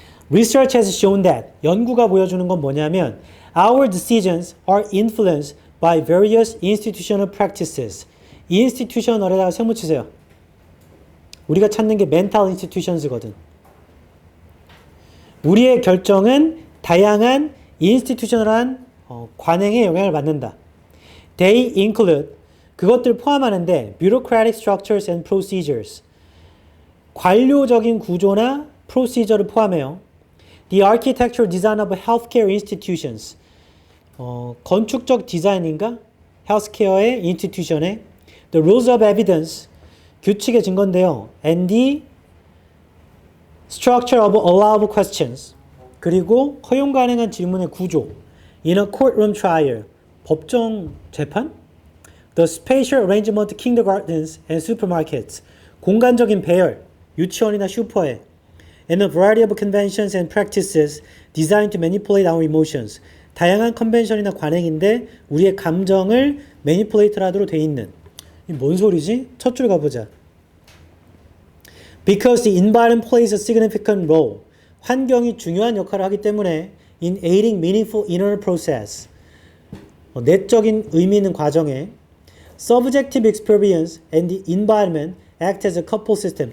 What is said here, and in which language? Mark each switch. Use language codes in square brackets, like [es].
[en] research has shown that [ko] 연구가 보여주는 건 뭐냐면 [en] our decisions are influenced by various institutional practices institutional에다가 [ko] 세모 치세요 우리가 찾는 게 [en] mental institutions거든 [ko] 우리의 결정은 다양한 인스티튜셔널한 관행에 영향을 받는다. [en] They include [ko] 그것들 포함하는데 [en] bureaucratic structures and procedures [ko] 관료적인 구조나 procedure를 포함해요. [en] The architectural design of healthcare institutions [ko] 건축적 디자인인가? 헬스케어의 인스티튜션의 [en] the rules of evidence [ko] 규칙의 증거인데요. [en] and the structure of allowable questions [ko] 그리고 허용 가능한 질문의 구조 [en] in a courtroom trial [ko] 법정 재판 [en] the spatial arrangement of kindergartens and supermarkets [ko] 공간적인 배열 유치원이나 슈퍼에 [en] and a variety of conventions and practices designed to manipulate our emotions [ko] 다양한 컨벤션이나 관행인데 우리의 감정을 매니플레이트 하도록 돼 있는 뭔 소리지? 첫 줄 가보자. [en] Because the environment plays a significant role. [ko] 환경이 중요한 역할을 하기 때문에 [en] in aiding meaningful inner process. [ko] 내적인 의미 있는 과정에 [en] subjective experience and the environment act as a couple system.